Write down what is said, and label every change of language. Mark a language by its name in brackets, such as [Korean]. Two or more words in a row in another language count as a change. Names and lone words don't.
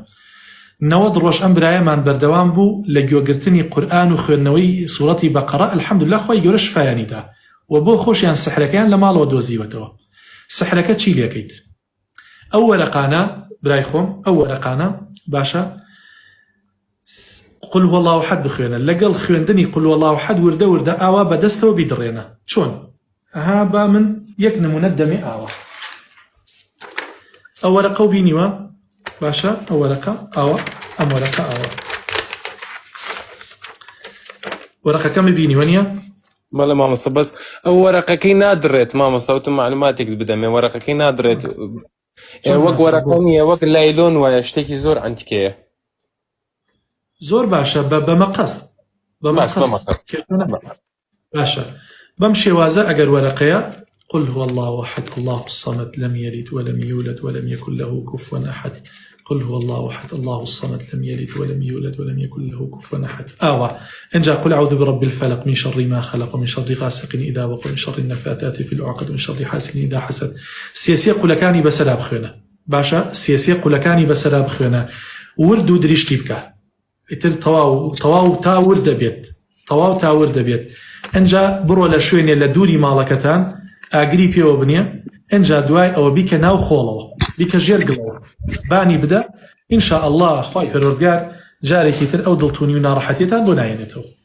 [Central Kurdish] 90 ڕۆژ ئەم برایەمان بەردەوام بوو لە گوێگرتنی قورئان و خوێندنەوەی سوورەتی بەقەرە الحەمدوللا خۆی گەورە شفایانیدا و بۆ خۆشیان سحرەکەیان لە ماڵەوە دۆزیوەتەوە. سحرەکە چی لێکەیت؟ ئەو وەرەقانە برای خۆم ئەو وەرەقانە باشە [Arabic] قل هو الله احد [Central Kurdish] بخوێنە، لەگەڵ خوێندنی [Arabic] قل هو الله احد [Central Kurdish] وردە ئاوا بەدەستەوە بیدڕێنە. چۆن؟ ئەها با من یەک نمونە دەمێ ئاوا ئەو وەرەقە و بینیوە باشە ئەو وەرەقە ئاوا ئەم وەرەقە ئاوا وەرەقەکەمی بینیوە نییە؟ بەڵێ مامۆستا بەس ئەو وەرەقەکەی نادڕێت مامۆستا وتم معلوماتێک بدەمێ وەرەقەکەی نادڕێت وەک وەرەقە نییە وەک لایلۆن وایە شتێکی زۆر ئەنتیکەیە. زۆر باشە بە مەقەس باشە بەم شێوازە ئەگەر وەرەقەیە [Arabic] قل هو الله احد الله الصمد لم يلد ولم يولد ولم يكن له كفوا احد قل هو الله احد الله الصمد لم يلد ولم يولد ولم يكن له كفوا احد. انجا قل اعوذ برب الفلق من شر ما خلق ومن شر غاسق اذا وقب من شر النفاثات في العقد ومن شر حاسد اذا حسد. [Central Kurdish] سياسي قولەکانی بەسەرا بخوێنە باشە سياسي قولەکانی بەسەرا بخوێنە ورد و دریشتی بکە ئیتر تەواو تا ورد دەبێت تەواو تا ورد دەبێت. ئەنجا بڕۆ لە شوێنێ لە دووری ماڵەکەتان ئاگری پێوە بنیە ئەنجا دوای ئەوە بیکە ناو خۆڵەوە بیکە ژێرگڵەوە بانی بدە [Arabic] ئینشاء الله [Central Kurdish] خوای پەروەردگار جارێکی تر ئەو دڵتونی و ناڕەحەتیەتان بۆ نایێنێتەوە.